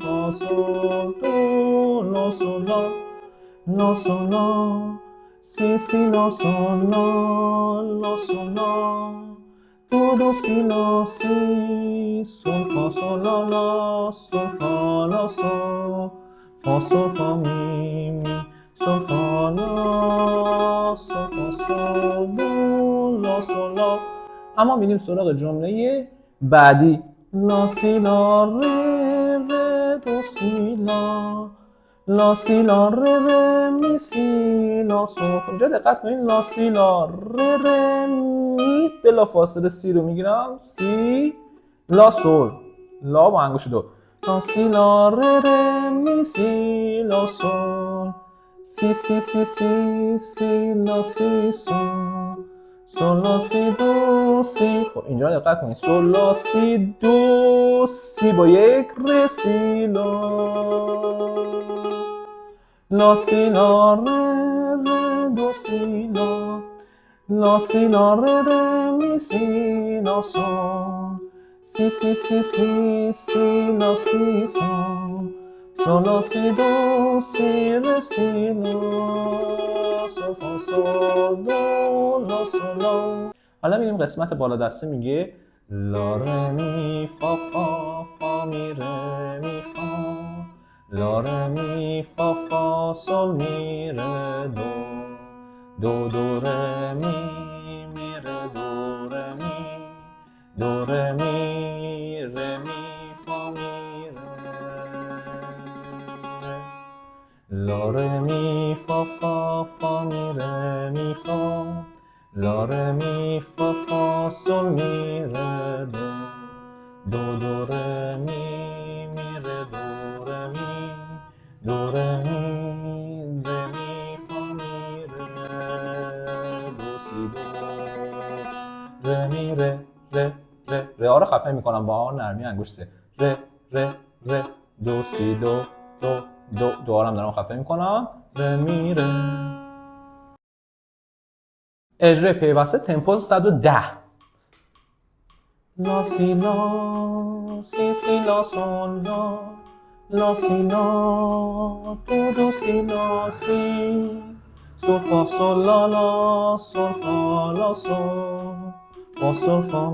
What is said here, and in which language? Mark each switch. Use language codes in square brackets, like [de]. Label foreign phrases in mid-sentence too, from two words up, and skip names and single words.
[fa] فا سول دو لا سول لا لا سول لا سی سی لا سول لا لا سول لا دو دو سی لا سی سول فا سول لا لا سول فا لا سول فا سول فا می می سول فا لا سول فا سول دو لا سول لا. اما میریم سراغ جمله بعدی. لا سی لا ره ره دو سی لا لا سی لا ره ره می سی لا سول. اینجا دقت کنین. لا سی لا ره ره می بلا فاصله سی رو میگیرم. سی لا سول لا با انگشت دو. لا سی لا ره ره می سی لا سول سی سی سی سی سی لا سی سول سول لا سی دو سی. خب اینجا دقت کنید. سول لا سی دو سی با یک ره سی لا لا سی لا ره ره دو سی لا لا سی لا ره ره می سی لا سول سی سی سی سی سی لا سی سول سول لا سی دو سی ره سی لا سول فا سول دو لا سول لا. حالا میریم قسمت بالا دسته. میگه لا ره می فا فا فا می ره می فا لا ره می فا فا سول می ره دو دو دو ره می می ره دو ره می دو ره می ره می فا می ره لا ره می فا فا فا می ره می فا لا ره می فا فا سول می ره دو دو دو ره می می ره دو ره می دو ره می ره می فا می ره دو سی دو ره می ره ره ره ره ها رو خفه میکنم با نرمی انگشت سه. ره ره ره دو سی دو دو دو دو هم دارم خفه میکنم. ره می ره. اجرای پیوسته تمپو 110. لا سی لا سی سی لا سول لا لا سی لا دو دو سی لا سی سول فا سول لا لا سول فا لا سول فا سول فا